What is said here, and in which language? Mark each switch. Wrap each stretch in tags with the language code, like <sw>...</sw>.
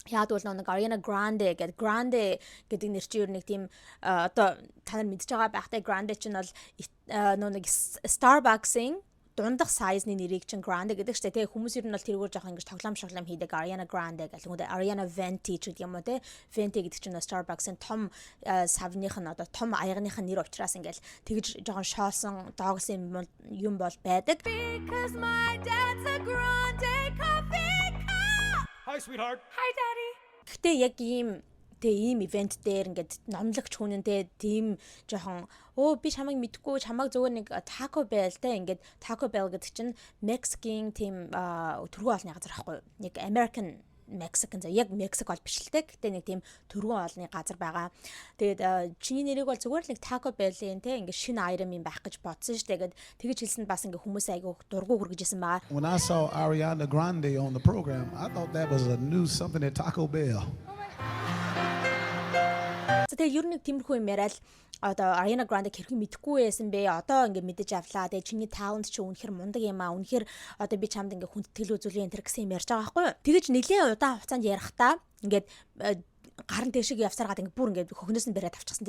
<mn>Яг бол нэг Ariana Grande гэдэг Grande гэдэг нэр чинь юу нэг тийм одоо та нар мэдж байгаа байхтай Grande чинь бол нэг Starbucks-ийн дундах size-ны нэрийг чинь Grande гэдэг штэ тий хүмүүс ер нь бол тэргээр жоохон ингэж тоглоом шоглоом хийдэг Ariana Grande гэх юм уу Ariana Venti ч гэдэг юм уу тий Venti гэдэг чинь Starbucks-ын том савных нь одоо том аягных нь нэр учраас ингээл тэгж жоохон шоосон доогсон юм бол байдаг.</mn> <en>Because my dad's a grande coffee cup. Hi sweetheart. Hi daddy.</en> <mn>Гэтэ яг ийм ивент дээр ингээд номлогч хүнэнтэй тийм жоохон би чамайг мэдгүй чамайг зөвхөн нэг Taco Bell-тэй ингээд Taco Bell гэдэг чинь Mexican тийм төргөө олны газар байхгүй нэг American Mexican яг Мексик бол биш л те гэтээ нэг тийм төргөө олны газар байгаа. Тэгээд чиний нэрийг бол зүгээр л нэг Taco Bell-ийн те ингээд шинэ item юм байх гэж бодсон шүү дээ. Тэгэж хэлсэнд бас ингээд хүмүүс айгүй дургу хүргэжсэн байгаа.</mn> <en>When I saw Ariana Grande on the program, I thought that was a new something at Taco Bell.</en> <mn>Тэгээ ер нь тиймэрхүү юм яриад одоо Ariana Grande хэрхэн мэдэхгүй байсан бэ? Одоо ингээд мэдэж авлаа. Тэгээ чиний талент чи үнэхэр мундаг юм аа. Үнэхэр одоо би чамд ингээд хүндэтгэл үзүүлээ энэ гэсэн юм ярьж байгаа байхгүй юу? Тэгэж нэлээд удаан хугацаанд ярихдаа ингээд гарын дэшиг явсаргаад ингээд бүр ингээд хөхнөөс нь бариад авчихсан.</mn>